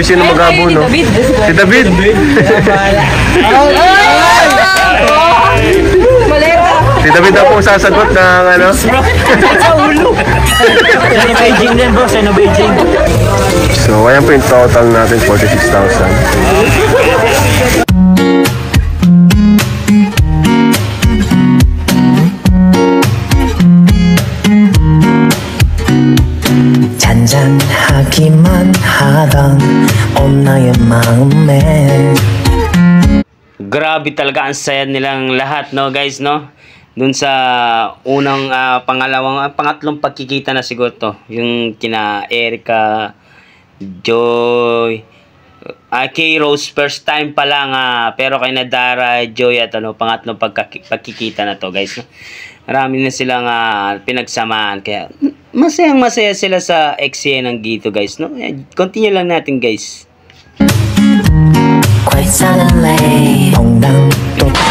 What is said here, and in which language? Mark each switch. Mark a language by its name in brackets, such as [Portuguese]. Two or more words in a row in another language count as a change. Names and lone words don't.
[Filipino] Sino mag-abuno? Si David. Si David na po sasagot ng ano? Sa ulo. Sa Beijing din bro, sa Beijing. So, ayan po yung total natin, 46,000. [Korean] 잔잔하기만 하던 온 나의 마음에 [Filipino] Grabe talaga ang saya nilang lahat, no guys, no? Dun sa unang pangatlong pagkikita na siguro to, yung kina Erica, Joy, kay Rose first time pa lang, pero kay Nadara, Joy at pangatlong pagkikita na to, guys, no? Marami na silang pinagsamahan, kaya masaya sila sa eksena ng dito, guys, no? Continue lang natin, guys. Quite suddenly ong당 또